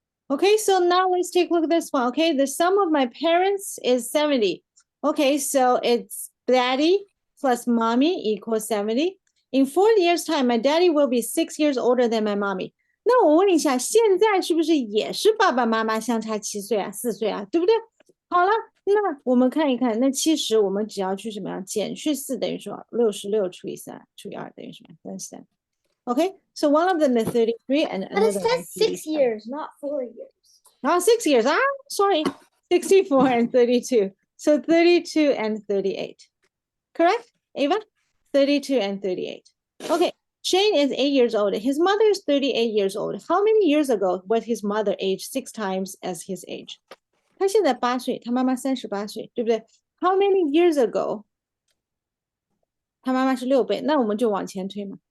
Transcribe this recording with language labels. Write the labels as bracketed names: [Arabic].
[English] Okay, so now let's take a look at this one. Okay, the sum of my parents is 70. Okay, so it's daddy plus mommy equals 70. In 4 years' time, my daddy will be 6 years older than my mommy. [Chinese] 那我问一下，现在是不是也是爸爸妈妈相差7岁啊、4岁啊，对不对？好了，那我们看一看，那其实我们只要去什么样？减去4等于什么？66除以3除以2等于什么？33。 [English] Okay, so one of them is 33 and But it another says 6 1 years, not 4 years. Oh, 6 years. Ah, sorry. 64 and 32. So 32 and 38. Correct, Ava? 32 and 38. Okay, Shane is 8 years old. His mother is 38 years old. How many years ago was his mother age 6 times as his age? [Chinese] 他现在8岁，他妈妈38岁，对不对？ [English] How many years ago? [Chinese] 他妈妈是6倍，那我们就往前推嘛。